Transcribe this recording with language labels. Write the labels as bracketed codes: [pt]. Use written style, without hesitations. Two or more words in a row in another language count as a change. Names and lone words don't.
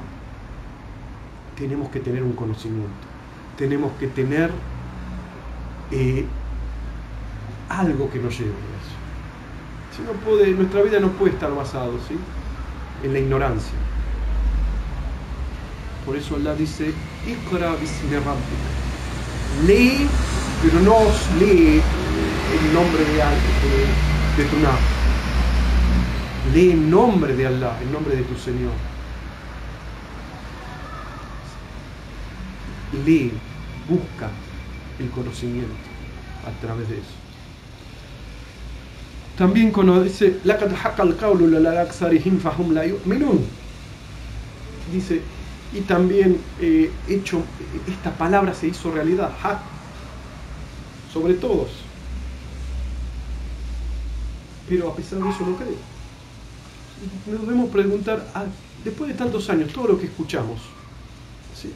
[es] Tenemos que tener un conocimiento, tenemos que tener algo que nos lleve a eso. Si no puede, nuestra vida no puede estar basada, ¿sí? En la ignorancia. Por eso Allah dice: [ar] اقرأ باسم ربك. [es] Lee, pero no lee el nombre de tu nave. Lee en nombre de Allah, en nombre de tu Señor. Lee, busca el conocimiento a través de eso. También cuando dice [ar] لَقَدْ حَقَّ الْقَوْلُ لَلَا أَكْثَرِهِمْ فَهُمْ لَا يُؤْمِنُونَ, [es] dice, y también esta palabra se hizo realidad, haq, sobre todos, pero a pesar de eso no creen. Nos debemos preguntar, después de tantos años, todo lo que escuchamos, ¿sí?